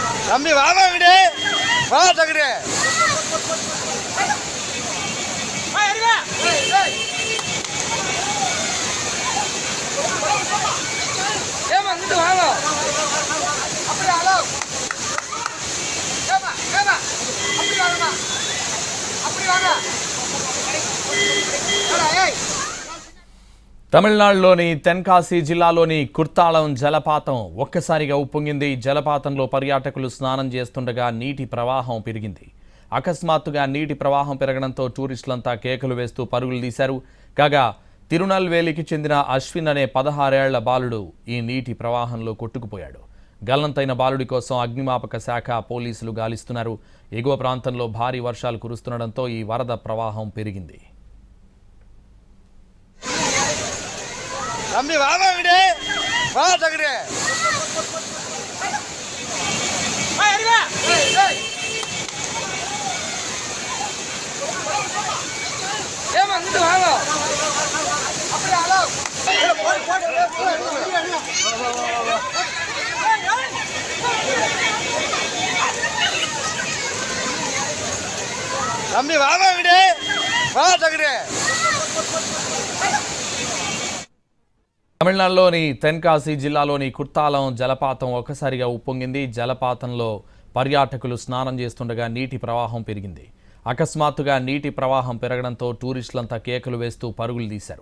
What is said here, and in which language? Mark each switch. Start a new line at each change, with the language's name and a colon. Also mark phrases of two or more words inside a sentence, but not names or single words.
Tamil: தம்பி வாமா விடு வா தகுடு ஏமா இங்கிட்டு வாங்க அப்படி ஹலோ ஏமா ஏமா அப்படி வாங்கம்மா அப்படி வாங்க ஏய்
Telugu: తమిళనాడులోని తెన్కాసి జిల్లాలోని కుర్తాళం జలపాతం ఒక్కసారిగా ఉప్పొంగింది. జలపాతంలో పర్యాటకులు స్నానం చేస్తుండగా నీటి ప్రవాహం పెరిగింది. అకస్మాత్తుగా నీటి ప్రవాహం పెరగడంతో టూరిస్టులంతా కేకలు వేస్తూ పరుగులు తీశారు. కాగా తిరునల్వేలికి చెందిన అశ్విన్ అనే 16 ఏళ్ల బాలుడు ఈ నీటి ప్రవాహంలో కొట్టుకుపోయాడు. గల్లంతైన బాలుడి కోసం అగ్నిమాపక శాఖ పోలీసులు గాలిస్తున్నారు. ఎగువ ప్రాంతంలో భారీ వర్షాలు కురుస్తుండడంతో ఈ వరద ప్రవాహం పెరిగింది.
Tamil: தம்பி வாமா விடு வா தகுடு ஏமா இங்கிட்டு வாங்க அப்படி ஹலோ தம்பி வாமா விடு வா தகுடு
Telugu: తమిళనాడులోని తెన్కాసి జిల్లాలోని కుర్తాళం జలపాతం ఒక్కసారిగా ఉప్పొంగింది. జలపాతంలో పర్యాటకులు స్నానం చేస్తుండగా నీటి ప్రవాహం పెరిగింది. అకస్మాత్తుగా నీటి ప్రవాహం పెరగడంతో టూరిస్టులంతా కేకలు వేస్తూ పరుగులు తీశారు.